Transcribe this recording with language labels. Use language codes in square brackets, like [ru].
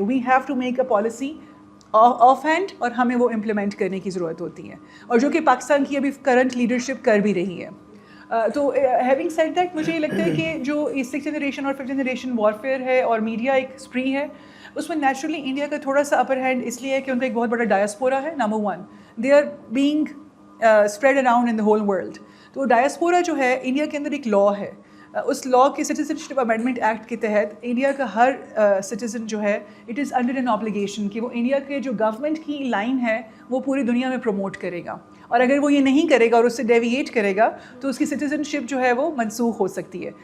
[en] we have to make a policy of hand [ur] اور ہمیں وہ امپلیمنٹ کرنے کی ضرورت ہوتی ہے, اور جو کہ پاکستان کی ابھی کرنٹ لیڈرشپ کر بھی رہی ہے. تو [en] having said that [ur] مجھے یہ لگتا ہے کہ جو 6th جنریشن اور 5th جنریشن وارفیئر ہے اور میڈیا ایک اسپری ہے, اس میں نیچرلی انڈیا کا تھوڑا سا اپر ہینڈ اس لیے ہے کہ ان کا ایک بہت بڑا ڈائسپورا ہے. [en] Number 1 they are being spread around in the whole world. [ur] تو ڈائسپورا جو ہے انڈیا کے اندر ایک لا ہے, اس لا کے سٹیزنشپ امینڈمنٹ ایکٹ کے تحت انڈیا کا ہر سٹیزن جو ہے [en] it is under an obligation [ur] کہ وہ انڈیا کے جو گورنمنٹ کی لائن ہے وہ پوری دنیا میں پروموٹ کرے گا, اور اگر وہ یہ نہیں کرے گا اور اس سے ڈیویٹ کرے گا تو اس کی سٹیزن شپ جو ہے وہ منسوخ ہو سکتی ہے.